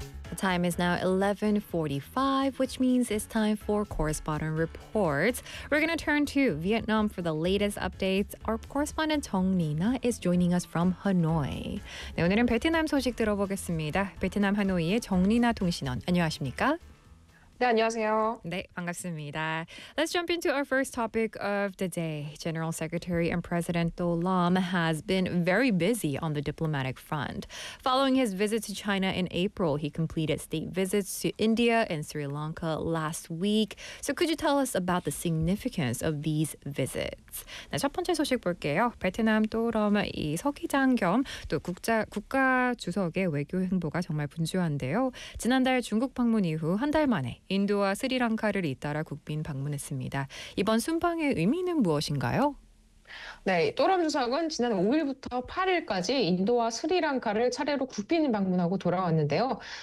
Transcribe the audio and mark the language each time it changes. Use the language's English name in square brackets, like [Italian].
[English] The time is now 11:45, which means it's time for Correspondent Reports. We're going to turn to Vietnam for the latest updates. Our correspondent 정리나 is joining us from Hanoi. [Korean] 네, 오늘은 베트남 소식 들어보겠습니다. 베트남 하노이의 정리나 통신원, 안녕하십니까? 네, 안녕하세요. 네, 반갑습니다. [English] Let's jump into our first topic of the day. General Secretary and President Tô Lâm has been very busy on the diplomatic front. Following his visit to China in April, he completed state visits to India and Sri Lanka last week. So could you tell us about the significance of these visits? [Korean] 네, 첫 번째 소식 볼게요. 베트남 또 럼 이 서기장 겸 또 국가 주석의 외교 행보가 정말 분주한데요. 지난달 중국 방문 이후 한 달 만에 인도와 스리랑카를 잇따라 국빈 방문했습니다. 이번 순방의 의미는 무엇인가요? 네, 또람 주석은 지난 5일부터 8일까지 인도와 스리랑카를 차례로 국빈 방문하고 돌아왔는데요.